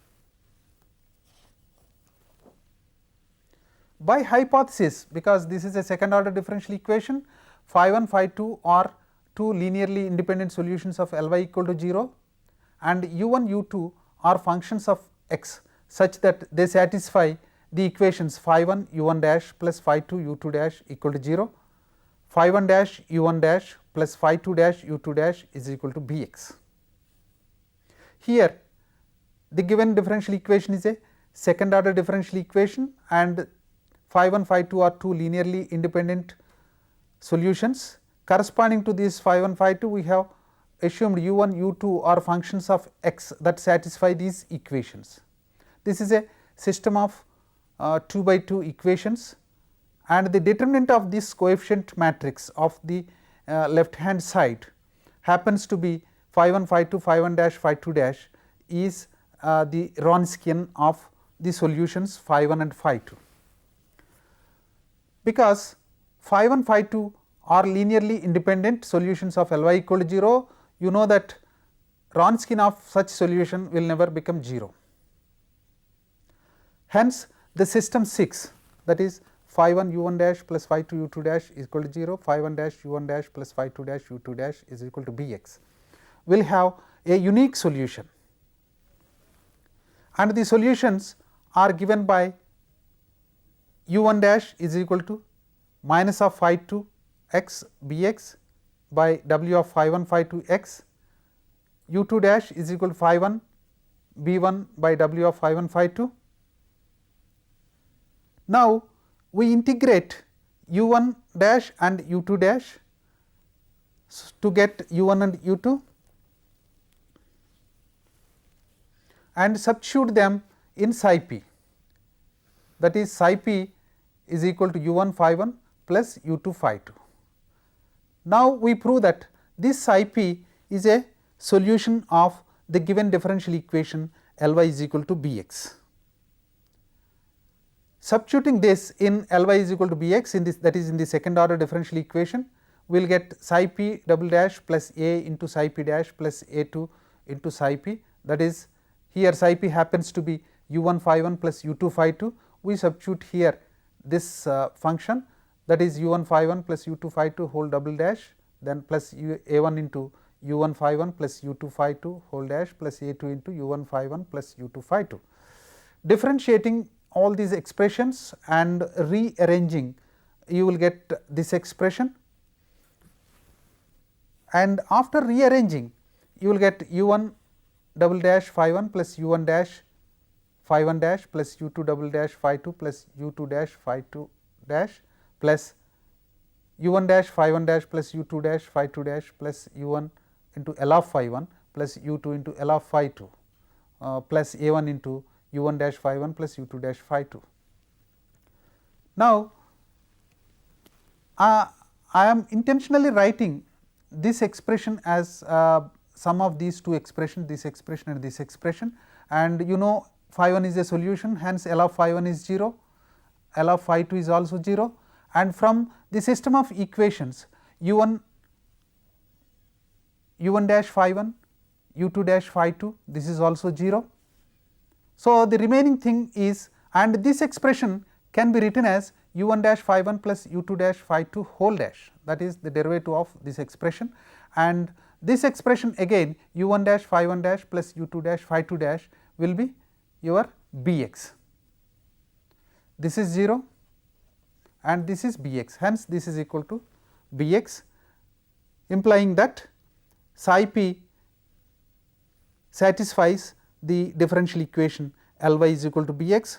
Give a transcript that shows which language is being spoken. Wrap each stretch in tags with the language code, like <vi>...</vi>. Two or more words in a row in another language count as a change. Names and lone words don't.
<en>By hypothesis, because this is a second order differential equation, phi 1 phi 2 are two linearly independent solutions of L y equal to 0, and u 1 u 2 are functions of x such that they satisfy the equations phi 1 u 1 dash plus phi 2 u 2 dash equal to 0, phi 1 dash u 1 dash plus phi 2 dash u 2 dash is equal to b x. Here the given differential equation is a second order differential equation, and phi 1 phi 2 are two linearly independent solutions. Corresponding to this phi 1 phi 2, we have assumed u 1 u 2 are functions of x that satisfy these equations. This is a system of 2 by 2 equations, and the determinant of this coefficient matrix of the left hand side happens to be phi 1 phi 2 phi 1 dash phi 2 dash is the Wronskian of the solutions phi 1 and phi 2. Because phi 1 phi 2 are linearly independent solutions of L y equal to 0, you know that Wronskian of such solution will never become 0. Hence, the system 6, that is phi 1 u 1 dash plus phi 2 u 2 dash is equal to 0, phi 1 dash u 1 dash plus phi 2 dash u 2 dash is equal to b x, will have a unique solution, and the solutions are given by u 1 dash is equal to minus of phi 2 x b x by w of phi 1 phi 2 x, u 2 dash is equal to phi 1 b 1 by w of phi 1 phi 2. Now, we integrate u 1 dash and u 2 dash to get u 1 and u 2, and substitute them in psi p, that is psi p is equal to u 1 phi 1 plus u 2 phi 2. Now, we prove that this psi p is a solution of the given differential equation L y is equal to b x. Substituting this in L y is equal to b x in this, that is in the second order differential equation, we will get psi p double dash plus a into psi p dash plus a 2 into psi p, that is here psi p happens to be u 1 phi 1 plus u 2 phi 2. We substitute here this function, that is u 1 phi 1 plus u 2 phi 2 whole double dash, then plus a 1 into u 1 phi 1 plus u 2 phi 2 whole dash plus a 2 into u 1 phi 1 plus u 2 phi 2. Differentiating all these expressions and rearranging, you will get this expression, and after rearranging you will get u 1 double dash phi 1 plus u 1 dash phi 1 dash plus u 2 double dash phi 2 plus u 2 dash phi 2 dash plus u 1 dash phi 1 dash plus u 2 dash phi 2 dash plus u 1 into L of phi 1 plus u 2 into L of phi 2 plus a 1 into u 1 dash phi 1 plus u 2 dash phi 2. Now, I am intentionally writing this expression as sum of these two expressions, this expression and this expression, and you know phi 1 is a solution, hence L of phi 1 is 0, L of phi 2 is also 0, and from the system of equations u 1 dash phi 1, u 2 dash phi 2, this is also 0. So, the remaining thing is, and this expression can be written as u 1 dash phi 1 plus u 2 dash phi 2 whole dash, that is the derivative of this expression, and this expression again u 1 dash phi 1 dash plus u 2 dash phi 2 dash will be your b x. This is 0 and this is b x, hence this is equal to Bx, implying that psi p satisfies the differential equation Ly is equal to Bx.</en>